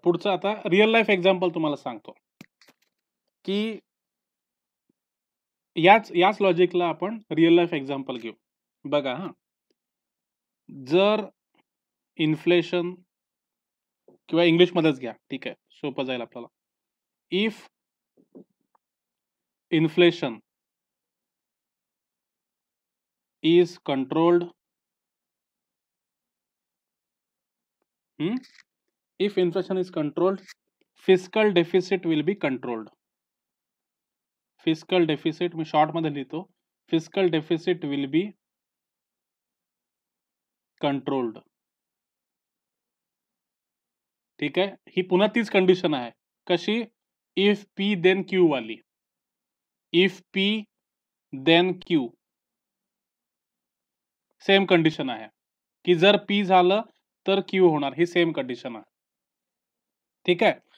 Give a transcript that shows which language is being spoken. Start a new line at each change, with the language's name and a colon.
Marathi: पुढचं आता real life example तुम्हाला सांगतो, की याच लॉजिकला आपण रिअल लाईफ एक्झाम्पल घेऊ. बघा हां, जर इन्फ्लेशन किंवा इंग्लिशमध्येच घ्या. ठीक आहे, सोपं जाईल आपल्याला.
English: If inflation is controlled if inflation is controlled, fiscal deficit will be controlled.
Marathi: Fiscal deficit मी short मध्ये लिहितो.
English: Fiscal deficit will be controlled.
Marathi: ठीक आहे. ही पुन्हा तीच कंडिशन आहे. कशी?
English: if P then Q
Marathi: वाली.
English: If P then Q.
Marathi: Same condition आहे की जर पी झालं तर क्यू होणार, ही सेम कंडिशन आहे. ठीक आहे.